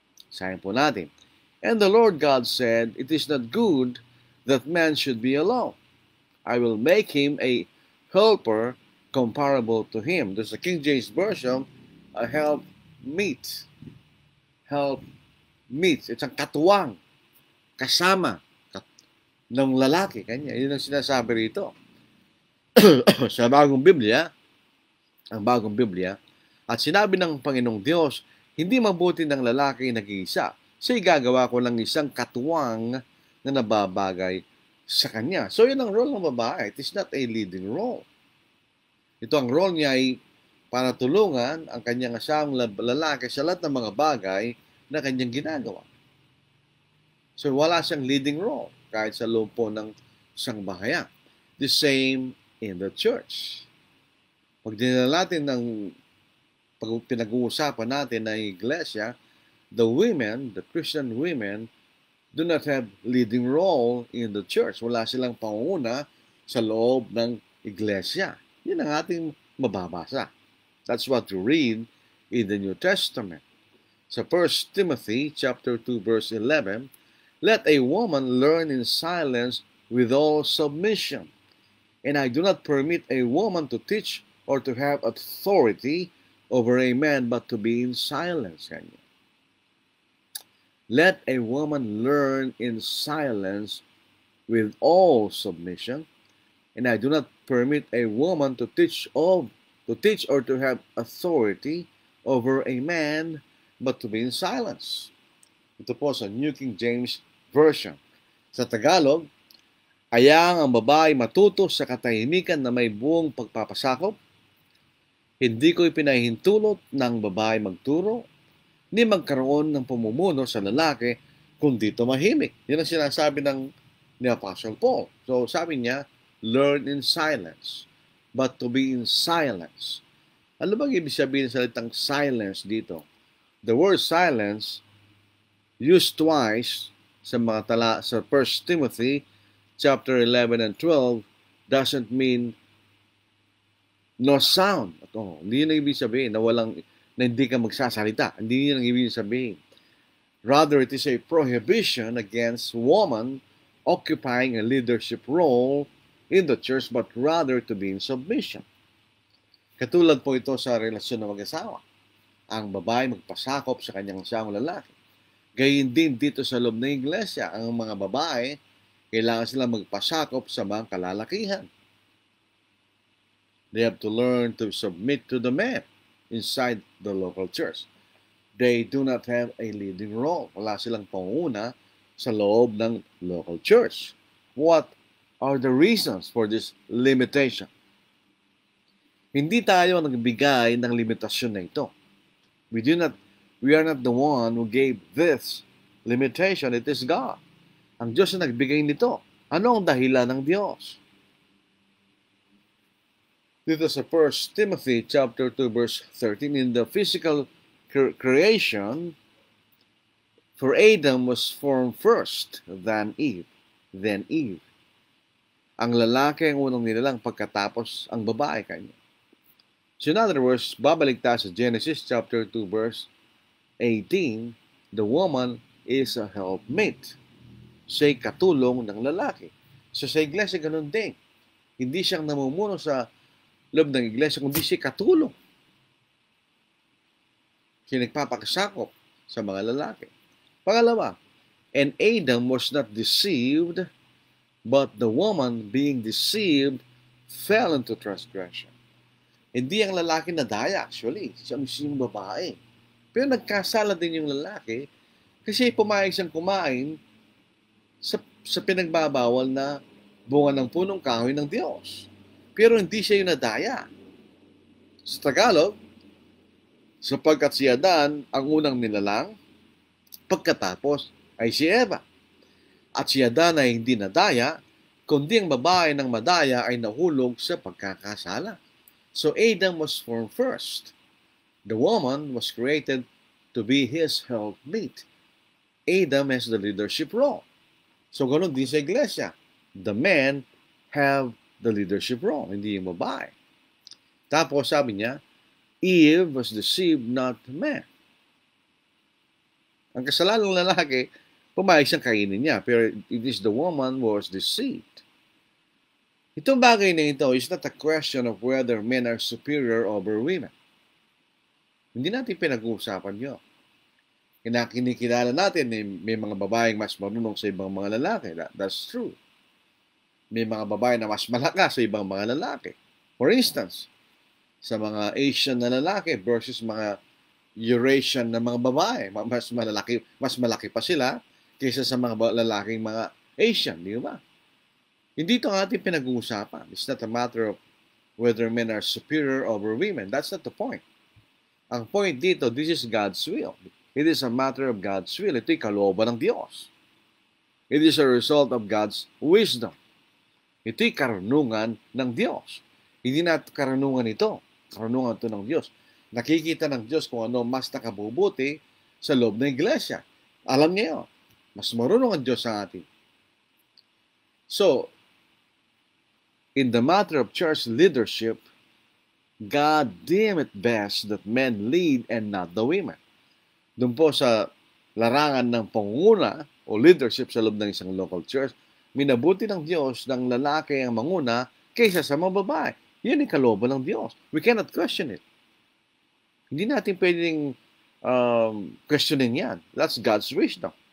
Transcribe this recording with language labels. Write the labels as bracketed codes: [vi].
[tl] Sabi po natin, [en] and the Lord God said, it is not good that man should be alone. I will make him a helper comparable to him. There's a King James Version, a help meet. Help meet. [tl] It's ang katuwang, kasama ng lalaki. Kanya. Yun ang sinasabi rito. Sa bagong Biblia, ang bagong Biblia, at sinabi ng Panginoong Diyos, hindi mabuti ng lalaki nag-iisa. Siya'y gagawa ko ng isang katuwang na nababagay sa kanya. So, yun ang role ng babae. [en] It is not a leading role. [tl] Ito ang role niya ay para tulungan ang kanyang asawang lalaki sa lahat ng mga bagay na kanyang ginagawa. So wala siyang leading role kahit sa loob po ng sangbahayan. [en] The same in the church. [tl] Pag dinala natin pag pinag-uusapan natin ng iglesia, [en] the women, the Christian women, do not have leading role in the church. [tl] Wala silang pangunguna sa loob ng iglesia. Yun ang ating mababasa. [en] That's what we read in the New Testament. Sa 1 Timothy chapter 2 verse 11, let a woman learn in silence with all submission. And I do not permit a woman to teach or to have authority over a man, but to be in silence. Let a woman learn in silence with all submission, and I do not permit a woman to teach or to have authority over a man, but to be in silence. [tl] Ito po sa New King James Version. Sa Tagalog, hayaan ang babae matuto sa katahimikan na may buong pagpapasakop. Hindi ko ipinahintulot ng babae magturo, ni magkaroon ng pamumuno sa lalaki, kundi tumahimik. Yan ang sinasabi ni Apostle Paul. [en] So [tl] sabi niya, [en] learn in silence, but to be in silence. [tl] Ano bang ibig sabihin sa salitang silence dito? [en] The word silence, used twice sa mga sa 1 Timothy chapter 11 and 12, doesn't mean no sound. [tl] Hindi yun ang ibig sabihin na hindi ka magsasalita. Hindi yun ang ibig sabihin. [en] Rather, it is a prohibition against woman occupying a leadership role in the church, but rather to be in submission. [tl] Katulad po ito sa relasyon ng mag-asawa. Ang babae magpasakop sa kanyang asawang lalaki. Gayun din dito sa loob ng iglesia, ang mga babae, kailangan silang magpasakop sa mga kalalakihan. [en] They have to learn to submit to the men inside the local church. They do not have a leading role. [tl] Wala silang panguna sa loob ng local church. [en] What are the reasons for this limitation? [tl] Hindi tayo nagbigay ng limitasyon na ito. [en] We are not the one who gave this limitation. It is God. [tl] Ang Diyos na nagbigay nito. Ano ang dahilan ng Diyos? [en] Dito sa 1 Timothy chapter 2 verse 13, in the physical creation, for Adam was formed first, then Eve. [tl] Ang lalaki ang unang nilalang pagkatapos ang babae kanya. [en] So in other words, [tl] babalik tayo sa [en] Genesis chapter 2 verse 18, the woman is a helpmate. [tl] Siya'y katulong ng lalaki. So sa iglesia ganun din. Hindi siyang namumuno sa loob ng iglesia, kundi siya katulong. Siya nagpapakasakop sa mga lalaki. [en] Pangalawa, and Adam was not deceived, but the woman being deceived fell into transgression. [tl] Hindi ang lalaki nadaya actually, siya mismo yung babae. Pero nagkasala din yung lalaki kasi pumayag siyang kumain sa pinagbabawal na bunga ng punong kahoy ng Diyos. Pero hindi siya yung nadaya. Sa Tagalog, sapagkat si Adan ang unang nilalang, pagkatapos ay si Eva. At si Adan ay hindi nadaya, kundi ang babae ng madaya ay nahulog sa pagkakasala. [en] So Adam was formed first. The woman was created to be his helpmate. Adam has the leadership role. [tl] So ganun din sa iglesia. [en] The men have the leadership role, [tl] hindi yung babae. Tapos sabi niya, [en] Eve was deceived, not man. [tl] Ang kasalanan ng lalaki, pumayag siyang kainin niya, pero [en] it is the woman who was deceived. [tl] Itong bagay na ito [en] is not a question of whether men are superior over women. [tl] Hindi natin pinag-uusapan yun. Kinikilala natin, may mga babaeng mas marunong sa ibang mga lalaki. [en] That's true. [tl] May mga babae na mas malakas sa ibang mga lalaki. For instance, sa mga Asian na lalaki versus mga Eurasian na mga babae, mas malaki pa sila kaysa sa mga lalaking mga Asian, di ba? Hindi ito ang ating pinag-uusapan. [en] It's not a matter of whether men are superior over women. That's not the point. [tl] Ang point dito, [en] this is God's will. It is a matter of God's will. [tl] Ito'y kalooban ng Diyos. [en] It is a result of God's wisdom. [tl] Ito'y karunungan ng Diyos. Hindi na karunungan ito. Karunungan ito ng Diyos. Nakikita ng Diyos kung ano mas nakabubuti sa loob ng iglesia. Alam niya yun. Mas marunong ang Diyos sa atin. [en] So, in the matter of church leadership, God deemed it best that men lead and not the women. [tl] Doon po sa larangan ng pangunguna o leadership sa loob ng isang local church, minabuti ng Diyos ng lalaki ang manguna kaysa sa mga babae. Yan ang kalooban ng Diyos. [en] We cannot question it. [tl] Hindi natin pwedeng questioning yan. [en] That's God's wisdom.